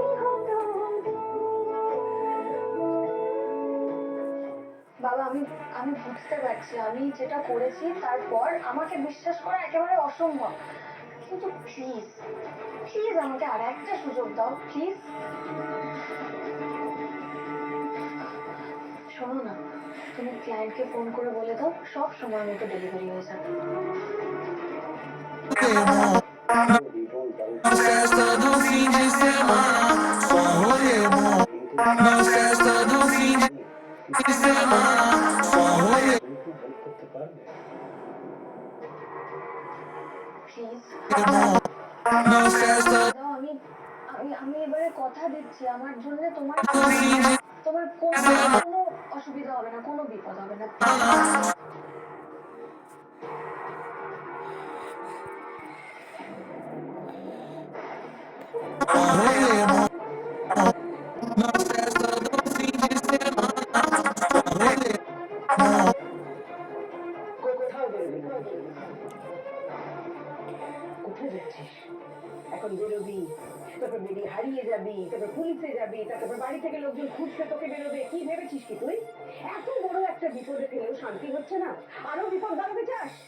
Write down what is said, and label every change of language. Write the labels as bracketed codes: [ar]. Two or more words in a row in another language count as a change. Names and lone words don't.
[bn] বাবা আমি আমি বুঝতে পারছি আমি যেটা করেছি তারপর আমাকে বিশ্বাস করা একেবারে অসম্ভব কিন্তু [en] please please [bn] আমাকে আর একটা সুযোগ দাও প্লিজ শোনো না তুমি ক্লায়েন্টকে ফোন করে বলে দাও সব সময় মতো ডেলিভারি হয়ে যাবে [pt] Na festa do fim de semana, só um rolê bom. Na festa do fim de semana, só um rolê [bn] প্লিজ [pt] bom. Na festa [bn] আমি আমি আমি এবারে কথা দিচ্ছি আমার জন্য তোমার [pt] do fim de [bn] তোমার কোনো কোনো অসুবিধা হবে না কোনো বিপদ হবে না [pt] só um rolê bom. Na festa do fim de semana, só um rolê bom. [bn] কোথায় যাচ্ছিস এখন বেরোবি তারপর বেরিয়ে হারিয়ে যাবি তারপর পুলিশে যাবি তারপর বাড়ি থেকে লোকজন খুঁজতে তোকে বেরোবে কি ভেবেছিস কি তুই এত বড় একটা বিপদে ফেলেও শান্তি হচ্ছে না আরো বিপদ বাড়াতে চাস